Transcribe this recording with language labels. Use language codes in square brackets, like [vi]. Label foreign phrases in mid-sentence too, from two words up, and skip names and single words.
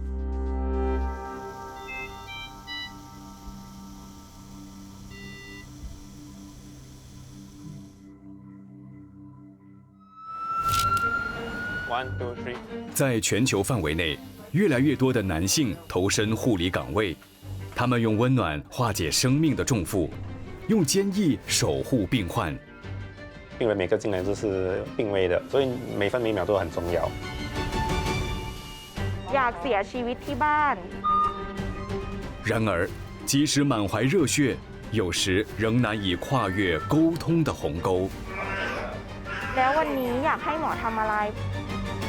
[zh] 在全球范围内，越来越多的男性投身护理岗位，他们用温暖化解生命的重负，用坚毅守护病患。病人每个进来都是病危的，所以每分每秒都很重要。 [th] อยากเสียชีวิตที่บ้าน。 [zh] 然而，即使满怀热血，有时仍难以跨越沟通的鸿沟。 [th] แล้ววันนี้อยากให้หมอทำอะไร